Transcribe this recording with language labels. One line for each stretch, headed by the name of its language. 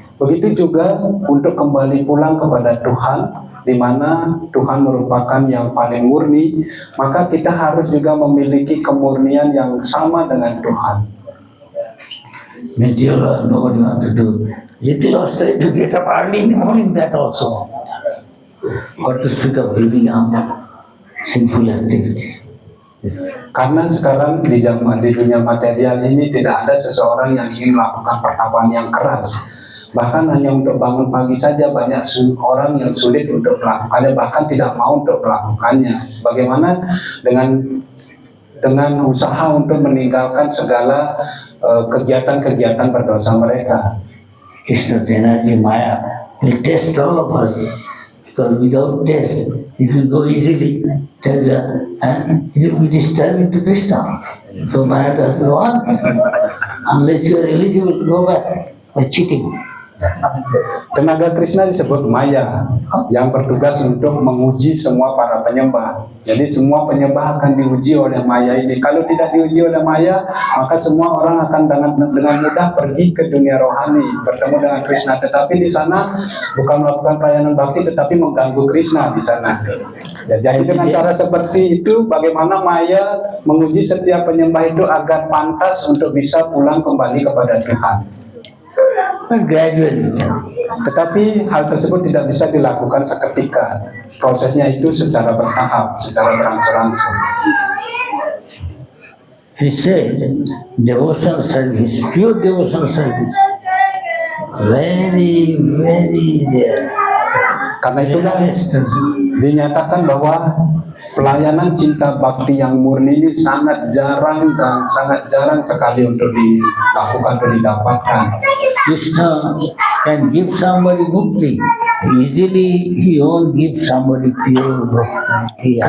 Indonesian: Begitu juga untuk kembali pulang kepada Tuhan, di mana Tuhan merupakan yang paling murni, maka kita harus juga memiliki kemurnian yang sama dengan Tuhan.
English: Nobody wants to do. Little austerity to get up early in the morning, that also. What to speak of giving up sinful activity.
Indonesian: Karena sekarang di dunia material ini tidak ada seseorang yang ingin melakukan pertapaan yang keras. Bahkan hanya untuk bangun pagi saja banyak orang yang sulit untuk melakukannya, bahkan tidak mau untuk melakukannya. Bagaimana dengan usaha untuk meninggalkan segala kegiatan-kegiatan berdosa mereka.
English: Krishna energy Maya will test all of us, because without test it will go easily, and it will be disturbing to Krishna. So Maya doesn't want, unless you are eligible to go back by cheating.
Indonesian: Tenaga Krishna disebut Maya, yang bertugas untuk menguji semua para penyembah. Jadi semua penyembah akan diuji oleh Maya ini. Kalau tidak diuji oleh Maya, maka semua orang akan dengan mudah pergi ke dunia rohani, bertemu dengan Krishna. Tetapi di sana bukan melakukan pelayanan bakti, tetapi mengganggu Krishna di sana. Ya, jadi dengan cara seperti itu, bagaimana Maya menguji setiap penyembah itu agar pantas untuk bisa pulang kembali kepada Tuhan.
English: Gradually.
Indonesian: Tetapi hal tersebut tidak bisa dilakukan seketika. Prosesnya itu secara bertahap, secara berangsur-angsur.
English: He said, devotional service, pure devotional service, very, very rare.
Indonesian: Karena itulah dinyatakan bahwa pelayanan cinta bakti yang murni ini sangat jarang dan sangat jarang sekali untuk dilakukan atau didapatkan.
English: Krishna can give somebody mukti. Easily he won't give somebody pure bhakti.